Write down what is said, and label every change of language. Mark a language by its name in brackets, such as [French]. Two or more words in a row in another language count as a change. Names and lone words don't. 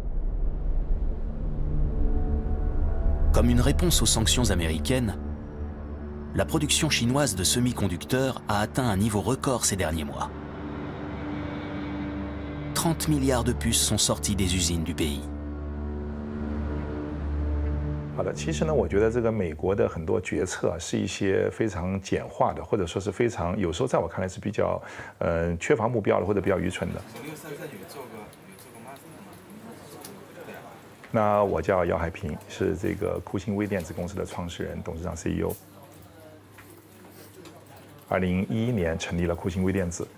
[French] Comme une réponse aux sanctions américaines, la production chinoise de semi-conducteurs a atteint un niveau record ces derniers mois. 30 milliards de puces sont sorties des usines du pays. [Chinese] 好的，其实呢，我觉得这个美国的很多决策是一些非常简化的，或者说是非常有时候在我看来是比较缺乏目标的，或者比较愚蠢的。那我叫姚海平，是这个酷星微电子公司的创始人、董事长 CEO。2011年成立了酷星微电子。